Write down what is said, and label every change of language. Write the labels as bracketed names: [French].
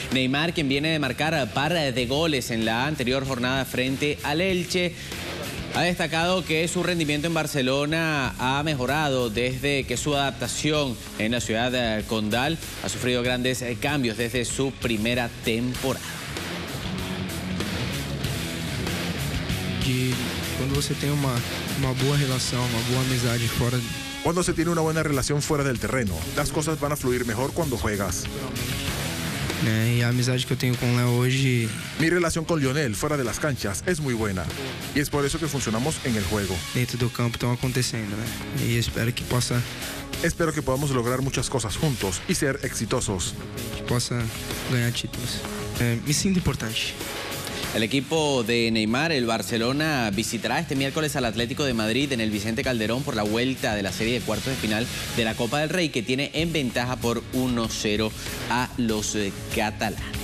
[Spanish] Neymar, quien viene de marcar par de goles en la anterior jornada frente al Elche, ha destacado que su rendimiento en Barcelona ha mejorado desde que su adaptación en la ciudad condal ha sufrido grandes cambios desde su primera temporada. [Portuguese] Cuando você tem uma boa relação, uma boa amizade fora. [Spanish] Cuando se tiene una buena relación fuera del terreno, las cosas van a fluir mejor cuando juegas. [Portuguese] E a amizade que eu tenho com o Léo hoje. [Spanish] Mi relación con Lionel fuera de las canchas es muy buena y es por eso que funcionamos en el juego. [Portuguese] Dentro do campo estão acontecendo, né? E espero que [Spanish] podamos lograr muchas cosas juntos y ser exitosos. [Portuguese] Que possa ganhar títulos. Me sinto importante. [Spanish] El equipo de Neymar, el Barcelona, visitará este miércoles al Atlético de Madrid en el Vicente Calderón por la vuelta de la serie de cuartos de final de la Copa del Rey, que tiene en ventaja por 1-0 a los catalanes.